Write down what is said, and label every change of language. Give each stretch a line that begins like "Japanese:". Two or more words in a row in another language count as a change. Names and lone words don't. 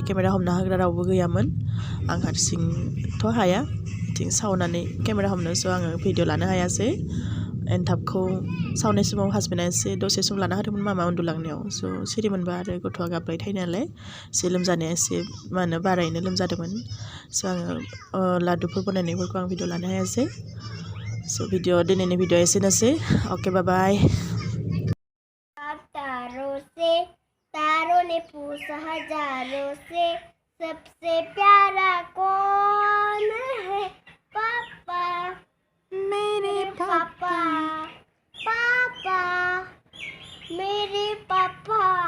Bodo: केमेरा हमना होग्रा रावबो गैयामोन आं हारसिंथ' हाया बिथिं सावनानै केमेरा हमनो स' आङो भिडिअ लानो हायासै एन्थाबखौ सावनाय समाव हासबेन्डआ एसे दसे सम लाना होदोंमोन मामा उन्दुलांनायाव स' सिरि मोनबा आरो गथ'आ गाबबाय थायो नालाय एसे लोमजानाया एसे मा होनो बारायैनो लोमजादोंमोन स' आङो लादुफोर बनायनायफोरखौ आं भिडिअ लानो हायासै स' दिनैनि भिडिअ एसेनोसै अके बाय
Hindi: तारों ने पूछा हजारों से सबसे प्यारा कौन है पापा मेरे पापा पापा मेरे पापा